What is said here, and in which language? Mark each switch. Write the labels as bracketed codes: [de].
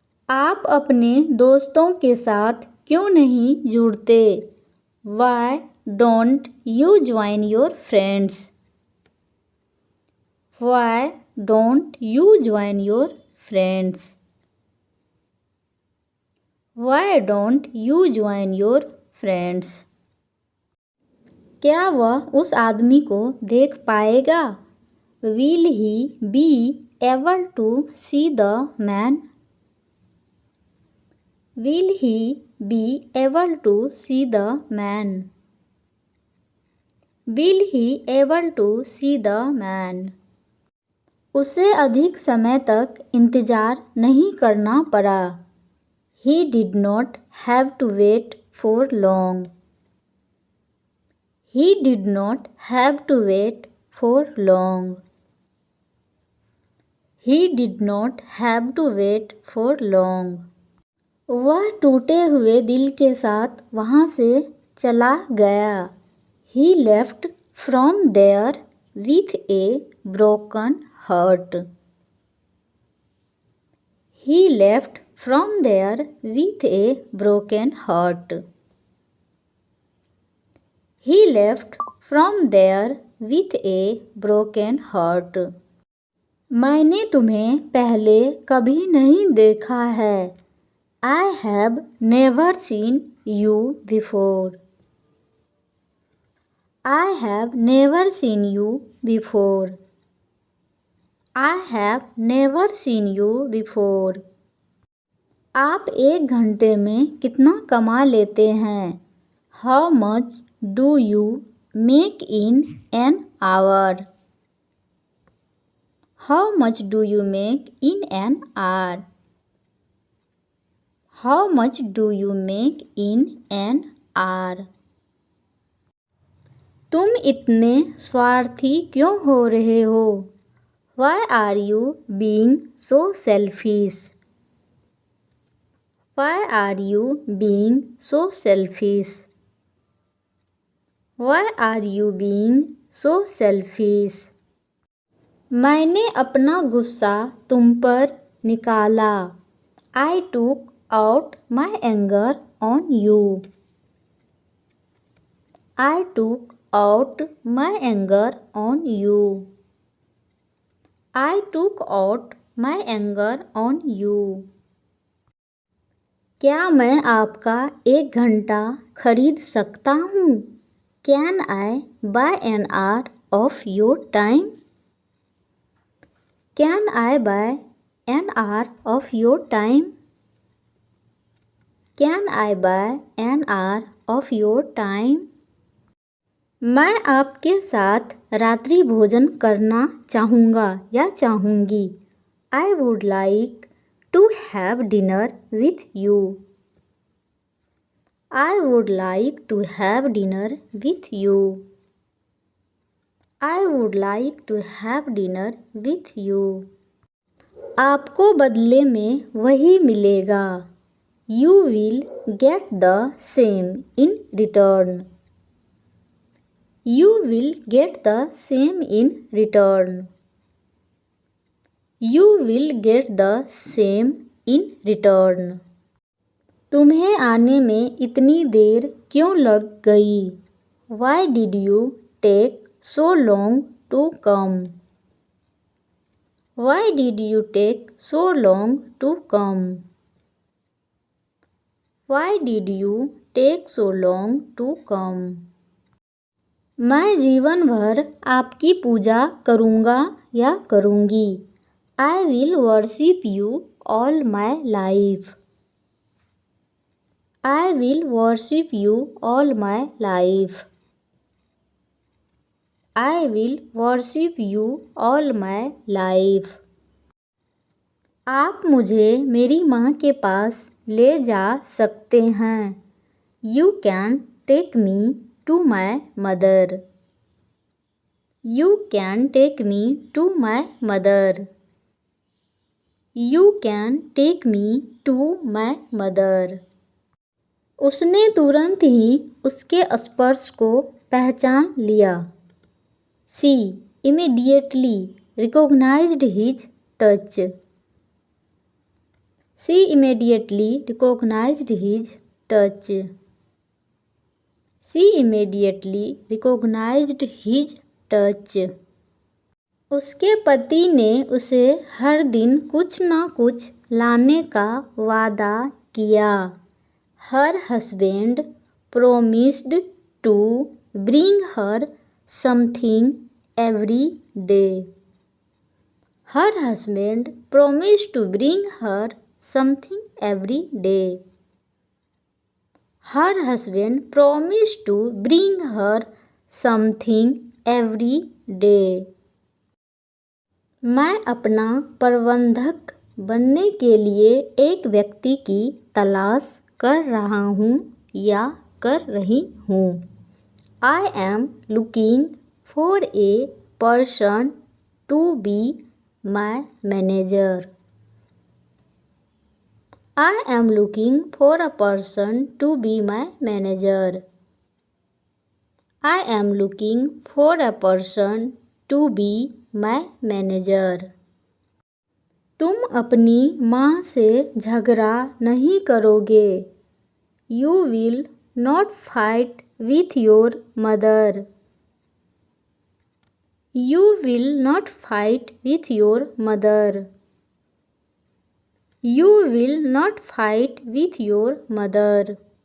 [hi] आप अपने दोस्तों के साथ क्यों नहीं जुड़ते? [en] Why don't you join your friends? Why don't you join your friends? Why don't you join your friends? [hi] क्या वह उस आदमी को देख पाएगा? [en] Will he be able to see the man? Will he be able to see the man? Will he able to see the man? [hi] उसे अधिक समय तक इंतजार नहीं करना पड़ा। [en] He did not have to wait for long. He did not have to wait for long. He did not have to wait for long. [hi] वह टूटे हुए दिल के साथ वहाँ से चला गया। [en] He left from there with a broken heart. He left from there with a broken heart. He left from there with a broken heart. [hi] मैंने तुम्हें पहले कभी नहीं देखा है। [en] I have never seen you before. I have never seen you before. I have never seen you before. [hi] आप एक घंटे में कितना कमा लेते हैं? [en] How much do you make in an hour? How much do you make in an hour? How much do you make in an hour? [hi] तुम इतने स्वार्थी क्यों हो रहे हो? [en] Why are you being so selfish? Why are you being so selfish? Why are you being so selfish? [hi] मैंने अपना गुस्सा तुम पर निकाला। [en] I took out my anger on you. I took out my anger on you. I took out my anger on you. [hi] क्या मैं आपका एक घंटा खरीद सकता हूँ? [en] Can I buy an hour of your time? Can I buy an hour of your time? Can I buy an hour of your time? [hi] मैं आपके साथ रात्रि भोजन करना चाहूँगा या चाहूँगी। [en] I would like to have dinner with you. I would like to have dinner with you. I would like to have dinner with you. [hi] आपको बदले में वही मिलेगा. [en] You will get the same in return. You will get the same in return. You will get the same in return. [hi] तुम्हें आने में इतनी देर क्यों लग गई? [en] Why did you take so long to come? Why did you take so long to come? Why did you take so long to come? [hi] मैं जीवन भर आपकी पूजा करूँगा या करूँगी. [en] I will worship you all my life. I will worship you all my life. I will worship you all my life. [hi] आप मुझे मेरी माँ के पास ले जा सकते हैं. [en] You can take me to my mother. You can take me to my mother. You can take me to my mother. [hi] उसने तुरंत ही उसके स्पर्श को पहचान लिया. [en] She immediately recognized his touch. She immediately recognized his touch. She immediately recognized his touch. [hi] उसके पति ने उसे हर दिन कुछ न कुछ लाने का वादा किया. [en] Her husband promised to bring her something every day. Her husband promised to bring her something every day. Her husband promised to bring her something every day. [hi] मैं अपना प्रबंधक बनने के लिए एक व्यक्ति की तलाश कर रहा हूँ या कर रही हूँ. [en] I am looking for a person to be my manager. I am looking for a person to be my manager. I am looking for a person to be my manager. [hi] तुम अपनी माँ से झगड़ा नहीं करोगे. [en] You will not fight with your mother. You will not fight with your mother. You will not fight with your mother.